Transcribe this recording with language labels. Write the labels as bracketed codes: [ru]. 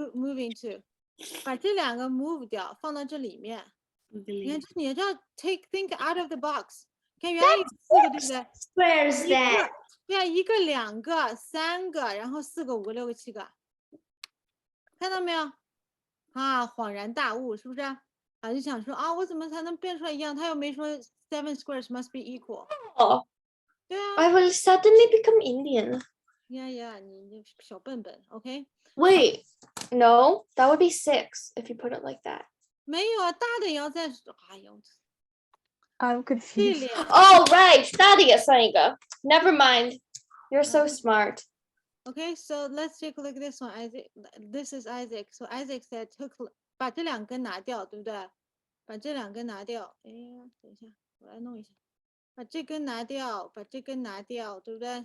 [en] moving to， [zh] 把这两个 move 掉，放到这里面。你看，你要 [en] think out of the box。 [zh] 看，原来有4个，对不对？ [en] Squares that. [zh] 对啊，1个、2个、3个，然后4个、5个、6个、7个，看到没有？啊，恍然大悟，是不是？啊，就想说啊，我怎么才能变出来一样？他又没说 [en] 7 squares must be equal。 Oh, [zh] 对啊 [en] I will suddenly become Indian. [zh] 呀，你小笨笨 ，OK？ [en] Wait, no, that would be 6 if you put it like that. [zh] 没有啊，大的也要再，哎呦， [en] I'm [zh] 这 [en] confused. [zh] 脸。 [en] Oh, right, Stadia Sanga. Never mind. You're so smart. Okay, so let's take a look at this one. Isaac, this is Isaac. So Isaac said took [zh] 把这2根拿掉，对不对？把这2根拿掉。哎呀，等一下，我来弄一下。把这根拿掉，把这根拿掉，对不对？